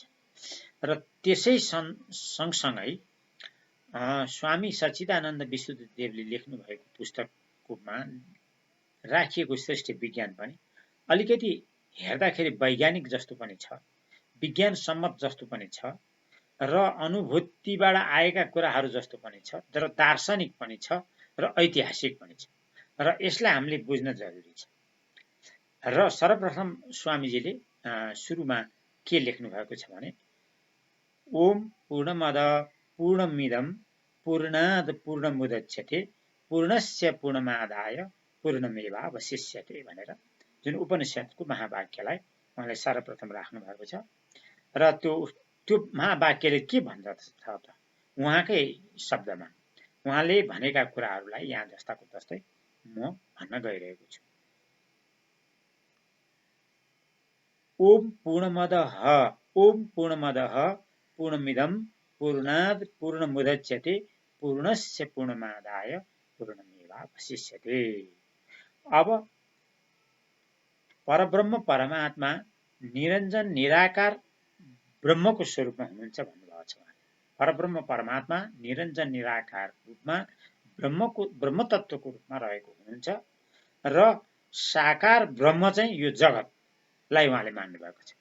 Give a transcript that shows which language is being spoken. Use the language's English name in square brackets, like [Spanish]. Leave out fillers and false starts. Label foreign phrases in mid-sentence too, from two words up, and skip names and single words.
[Nepali] र त्यसै सँगसँगै स्वामी सच्चिदानन्द विशुद्धदेवले लेख्नु भएको पुस्तकमा राखिएको सृष्टि विज्ञान पनि अलिकति हेर्दाखेरि वैज्ञानिक जस्तो पनि छ, विज्ञान सम्मत जस्तो पनि छ र अनुभूतिबाट आएका कुराहरू जस्तो पनि छ, तर दार्शनिक पनि छ र ऐतिहासिक पनि छ र यसलाई हामीले बुझ्न जरुरी छ। र सर्वप्रथम स्वामीजीले सुरुमा के लेख्नु भएको छ भने [Sanskrit] ओम पूर्णमद पूर्णमिदं पूर्णात् पूर्णमुदच्यते पूर्णस्य पूर्णमादाय पूर्णमेवावशिष्यते [Nepali] भनेर जुन उपनिषदको महावाक्यलाई उहाँले सर्वप्रथम राख्नु भएको छ र त्यो महावाक्यले के भन्छ त उहाँकै शब्दमा उहाँले भनेका कुराहरूलाई यहाँ जस्ताको तस्तै म भन्न गइरहेको छु। [Sanskrit] ओम पूर्णमदः पूर्णमिदं पूर्णात् पूर्णमुदच्यते पूर्णस्य पूर्णमादाय पूर्णमेवावशिष्यते। [Nepali] अब परब्रह्म परमात्मा निरञ्जन निराकार ब्रह्मको स्वरूपमा हुनुहुन्छ भन्नुभएको छ। परब्रह्म परमात्मा निरञ्जन निराकार रूपमा ब्रह्म तत्त्वको रूपमा रहेको हुनुहुन्छ र साकार ब्रह्म चाहिँ यो जगतलाई उहाँले मान्नु भएको छ।